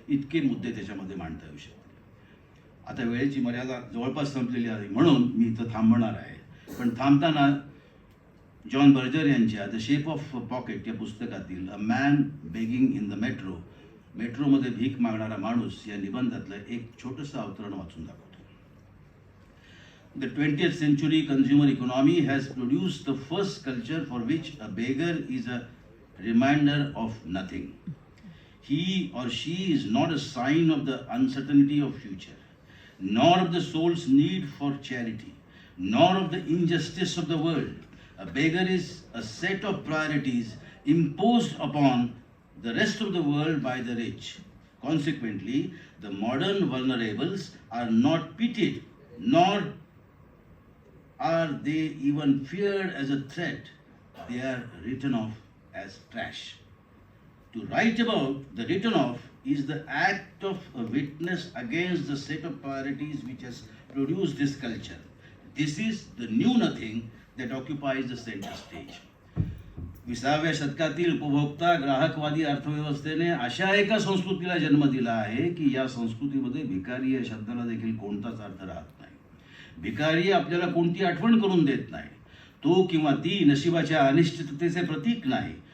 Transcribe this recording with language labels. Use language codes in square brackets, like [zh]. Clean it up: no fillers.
[mr] इतके मुद्दे त्याच्यामध्ये मांडता येऊ शकतात. आता वेळेची मर्यादा जवळपास संपलेली आहे म्हणून मी इथं थांबणार आहे. पण थांबताना जॉन बर्जर यांच्या द शेप ऑफ पॉकेट या पुस्तकातील a man begging in the मेट्रोमध्ये भीक मागणारा माणूस या निबंधातलं एक छोटंसं अवतरण वाचून दाखवतो. [en] The 20th century consumer economy has produced the first culture for which a beggar is a reminder of nothing. He or she is not a sign of the uncertainty of future, nor of the soul's need for charity, nor of the injustice of the world. A beggar is a set of priorities imposed upon the rest of the world by the rich. Consequently, the modern vulnerables are not pitied, nor are they even feared as a threat. They are written off as trash. To write about the written off is the act of a witness against the set of priorities which has produced this culture. This is the new nothing that occupies the center stage. [mr] 20व्या शतकातील उपभोक्ता ग्राहकवादी अर्थव्यवस्थेने अशा एका संस्कृतीला जन्म दिला आहे की या संस्कृतीमध्ये भिकारी या शब्दाला देखील कोणताच अर्थ राहत नाही. भिकारी आपल्याला कोणती आठवण करून देत नाही. तो किंवा ती नशिबाच्या अनिश्चिततेचे प्रतीक नाही.